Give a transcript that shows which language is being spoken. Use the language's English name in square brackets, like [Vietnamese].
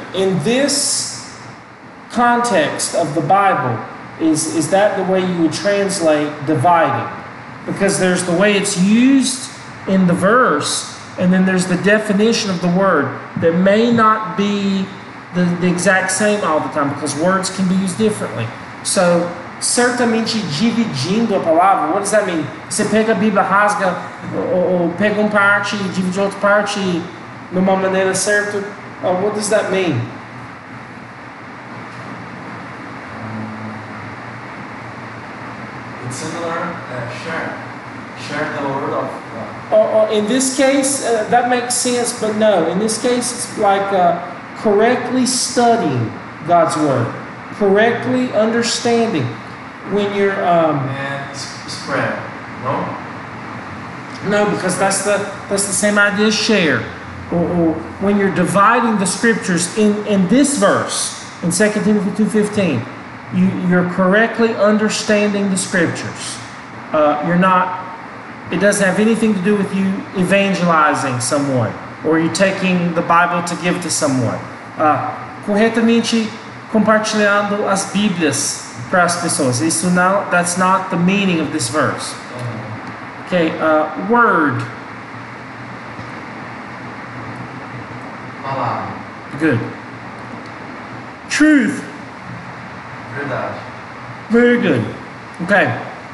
[English] In this context of the Bible, is that the way you would translate dividing? Because there's the way it's used in the verse, and then there's the definition of the word that may not be the exact same all the time, because words can be used differently. So, [Portuguese] certamente dividindo a palavra, [English] what does that mean? [Portuguese] Você pega a Bíblia, rasga, ou pega uma parte e divide outra parte de uma maneira certa. [English] What does that mean? It's similar, share the word of God. In this case, that makes sense, but no. In this case, it's like correctly studying God's word, correctly understanding. When you're and spread, no? No, because that's the same idea as share. Or when you're dividing the scriptures in this verse in 2 Timothy 2:15, you're correctly understanding the scriptures. You're not. It doesn't have anything to do with you evangelizing someone or you taking the Bible to give to someone. [Portuguese] Corretamente compartilhando as Bíblias para as pessoas. Isso não. [English] That's not the meaning of this verse. Okay. Word. [Portuguese] Palavra. [English] Good. Truth. [Portuguese] Verdade. [English] Very good. Okay.